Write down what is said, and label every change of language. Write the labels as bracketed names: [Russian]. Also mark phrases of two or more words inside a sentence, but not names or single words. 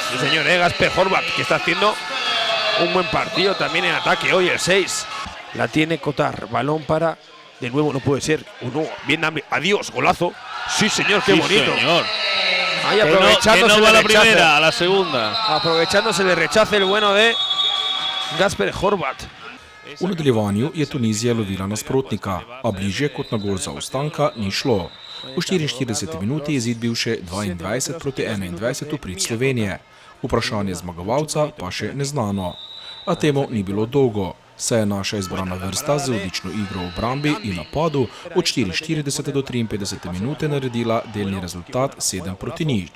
[Spanish] Sí, señor, Gasper Horvat, que está haciendo un buen partido también en ataque hoy, el 6. La tiene Kotar. Balón para… De nuevo, no puede ser. Uno, bien, adiós, golazo. Sí, señor, qué bonito. Señor. Ahí aprovechándose que no va la primera, a la segunda. Aprovechándose el rechace el bueno de Gasper Horvat. [Slovenian] V nadaljevanju je Tunizija lovila nasprotnika, a bližje kot na gol zaostanka ni šlo. V 44 minuti je izid bil še 22-21 v prid Slovenije. Vprašanje zmagovalca pa še neznano. A temu ni bilo dolgo, saj je naša izbrana vrsta z odlično igro v obrambi in napadu od 44 do 53 minute naredila delni rezultat 7-0.